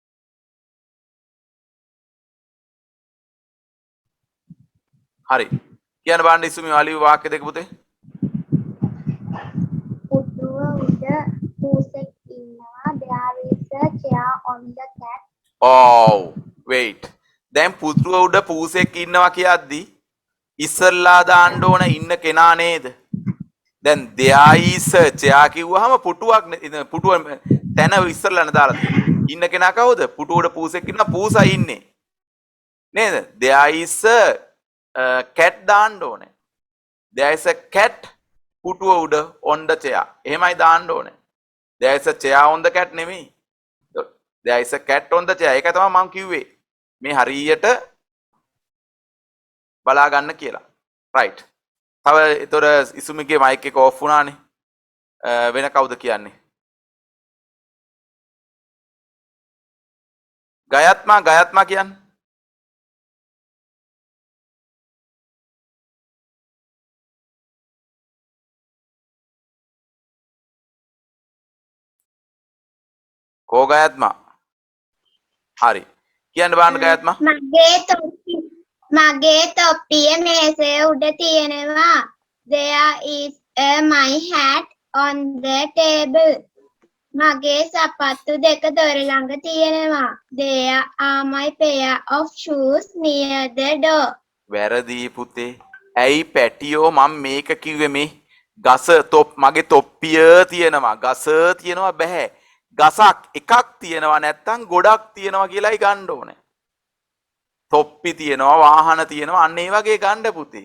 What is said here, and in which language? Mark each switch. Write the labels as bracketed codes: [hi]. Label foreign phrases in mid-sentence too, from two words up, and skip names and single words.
[si] හරි කියන්න බලන්න ඉසුමි වාලිය වාක්‍ය දෙක පුතේ. පුටුව උඩ පූසෙක් ඉන්නවා. [en] There is a chair on the cat. Oh, wait. [si] දැන් පුතුව උඩ පූසෙක් ඉන්නවා කියද්දි ඉස්සල්ලා දාන්න ඕන ඉන්න කෙනා නේද? දැන් [en] there is a chair [si] කිව්වහම පුටුවක් පුටුව තැන ඉස්සල්ලානේ දාලා තියෙන්නේ. ඉන්න කෙනා කවුද? පුටුව උඩ පූසෙක් ඉන්නවා පූසා ඉන්නේ. නේද? [en] there is a cat [si] දාන්න ඕනේ. [en] there is a cat [si] පුටුව උඩ [en] on the chair. [si] එහෙමයි දාන්න ඕනේ. [en] there is a chair on the cat නෙමෙයි. there is a cat on the chair. [si] ඒක තමයි මම කිව්වේ. මේ හරියට බලා ගන්න කියලා. right. තව ඒතර ඉසුමිගේ මයික් එක ඔෆ් වුණානේ. වෙන කවුද කියන්නේ? ගයත්මා කියන්නේ. කෝ ගයත්මා? හරි. කියන්න බලන්න ගයත්මා. මගේ තොප්පිය මේසේ උඩ තියෙනවා. [en] There is my hat on the table. [si] මගේ සපත්තු දෙක දොර ළඟ තියෙනවා. [en] There are my pair of shoes near the door. [si] වැරදි පුතේ. ඇයි පැටියෝ මම මේක කිව්වේ මේ ගස මගේ තොප්පිය තියෙනවා. ගස තියෙනවා බෑ. ගසක් එකක් තියෙනවා නැත්තම් ගොඩක් තියෙනවා කියලායි ගන්න ඕනේ. තොප්පි තියෙනවා වාහන තියෙනවා අන්න ඒ වගේ ගන්න පුතේ.